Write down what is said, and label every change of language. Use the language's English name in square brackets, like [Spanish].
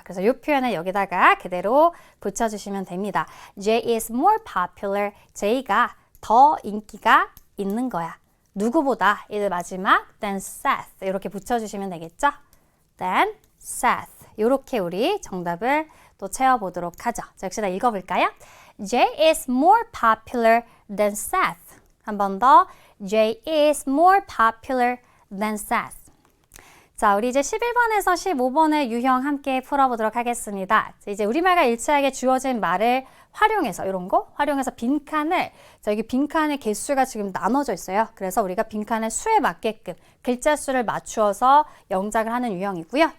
[Korean] 그래서 이 표현을 여기다가 그대로 붙여주시면 됩니다. [English] Jay is more popular. [Korean] Jay가 더 인기가 있는 거야. 누구보다 이 마지막 [English] than Seth [Korean] 이렇게 붙여주시면 되겠죠? [English] than Seth [Korean] 이렇게 우리 정답을 또 채워보도록 하죠. 자, 역시나 읽어볼까요? [English] Jay is more popular than Seth. [Korean] 한 번 더. [English] Jay is more popular than Seth. [Korean] 자, 우리 이제 11번에서 15번의 유형 함께 풀어보도록 하겠습니다. 자, 이제 우리말과 일치하게 주어진 말을 활용해서 이런 거 활용해서 빈칸을 자, 여기 빈칸의 개수가 지금 나눠져 있어요. 그래서 우리가 빈칸의 수에 맞게끔 글자 수를 맞추어서 영작을 하는 유형이고요.